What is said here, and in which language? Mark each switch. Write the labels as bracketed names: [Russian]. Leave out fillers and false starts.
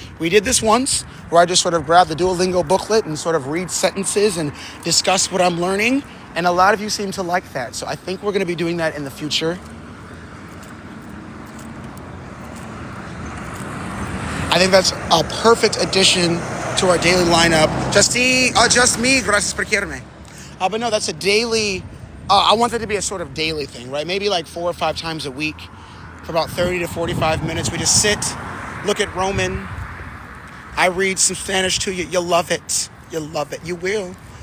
[English] We did this once where I just sort of grabbed the Duolingo booklet and sort of read sentences and discuss what I'm learning. And a lot of you seem to like that. So I think we're going to be doing that in the future. I think that's a perfect addition to our daily lineup. Just me, [Spanish] gracias por quererme. [English] But no, that's a daily, I want that to be a sort of daily thing, right? Maybe like 4 or 5 times a week for about 30 to 45 minutes. We just sit, look at Roman. I read some Spanish to you. You'll love it. You will.